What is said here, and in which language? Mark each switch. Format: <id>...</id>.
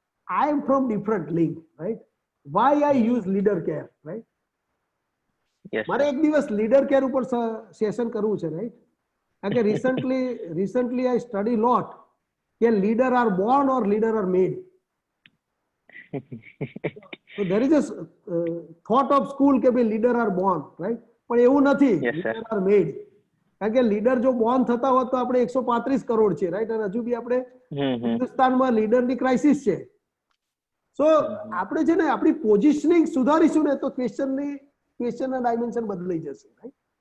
<en>I am from different link, right? Why I use leader care, right?</en> <gu>મારે એક દિવસ leader care ઉપર session કરવું છે, રાઈટ? કારણ કે</gu> <en>recently I study lot</en> <gu>કે</gu> <en>Leader are born or leader are made. So there is a thought of school</en> <gu>કે ભાઈ</gu> <en>Leader are born, right?</en> <gu>પણ એવું નથી,</gu> <en>Leader are made.</en> <gu>કારણ કે લીડર જો બોર્ન થતા હોત તો આપણે 135 કરોડ છે, રાઈટ? અને હજુ બી આપણે હિન્દુસ્તાનમાં લીડરની ક્રાઇસિસ છે. સો આપણે છે ને આપણી પોઝિશનિંગ સુધારીશું ને તો ક્વેશ્ચનના ડાયમેન્શન બદલાઈ જશે, રાઈટ?</gu>